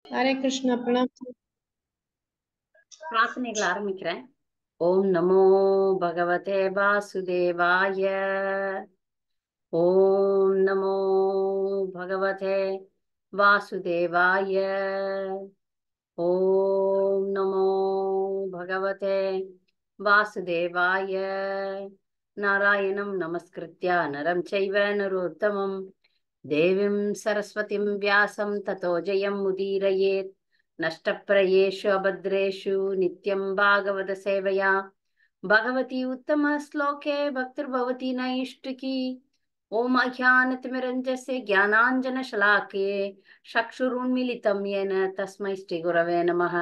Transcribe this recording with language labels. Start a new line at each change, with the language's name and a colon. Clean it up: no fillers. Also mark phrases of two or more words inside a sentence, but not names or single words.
Hindi: हरे कृष्ण प्रणाम।
Tamil: பிரார்த்தனைகள் ஆரம்பிக்கிறேன்.
Sanskrit: ओम् नमो भगवते वासुदेवाय. ओम् नमो भगवते वासुदेवाय. ओम् नमो भगवते वासुदेवाय. नारायणं नमस्कृत्य नरं चैव नरोत्तमम् देवीं सरस्वतीं व्यासं ततो जयम् उदीरयेत्. नष्टप्रयेषु अभद्रेषु नित्यं भागवत सेवया भगवती उत्तम श्लोके भक्तिर्भवती नैष्टिकी। ओम अज्ञानतिमिरञ्जस्य ज्ञानाञ्जनशलाकये चक्षुरुन्मीलितं येन तस्मै श्रीगुरवे नमः।